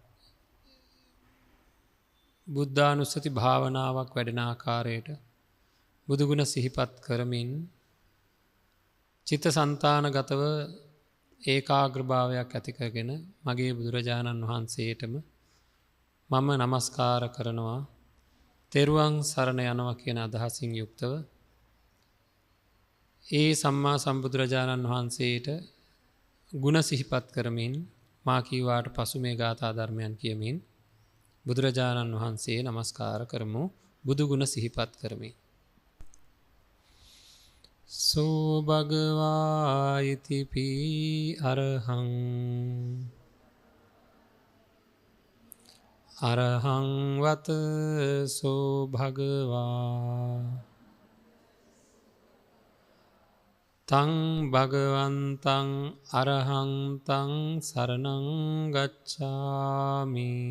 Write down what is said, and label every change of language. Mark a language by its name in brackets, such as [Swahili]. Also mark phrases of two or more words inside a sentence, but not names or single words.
[Sinhala] බුද්ධානුස්සති භාවනාවක් වැඩෙන ආකාරයට බුදුගුණ සිහිපත් කරමින් චිත්තසංතානගතව ඒකාග්‍රභාවයක් ඇති කරගෙන මගේ බුදුරජාණන් වහන්සේටම මම නමස්කාර කරනවා තෙරුවන් සරණ යනවා කියන අදහසින් යුක්තව ඒ සම්මා සම්බුදුරජාණන් වහන්සේට ගුණ සිහිපත් කරමින් මා කීවාට පසු මේ ගාථා ධර්මයන් කියමින් බුදුරජාණන් වහන්සේ නමස්කාර කරමු බුදුගුණ සිහිපත් කරමින්. [Pali] සෝ භගවා ඉතිපි අරහං අරහං වත සෝ භගවා තං භගවන්තං අරහංතං සරණං ගච්ඡාමි.